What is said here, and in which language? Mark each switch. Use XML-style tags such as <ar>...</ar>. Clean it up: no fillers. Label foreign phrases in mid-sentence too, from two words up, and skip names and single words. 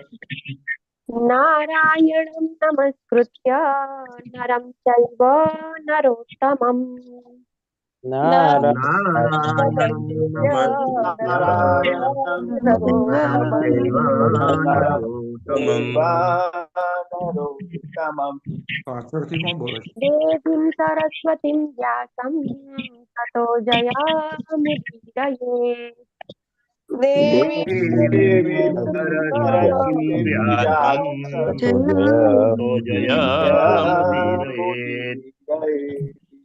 <sa>नारायणं नमस्कृत्य नरं चैव नरोत्तमम् नारायणं नारायणं नरोत्तमम् नरं चैव नरोत्तमम्।</sa> <gu>પાછળથી કોણ બોલે છે?</gu> <sa>देवीं सरस्वतीं व्यासं ततो जयामुदीरये। देवी देवीं सरस्वतीं व्यासं जयामुदीरये।</sa>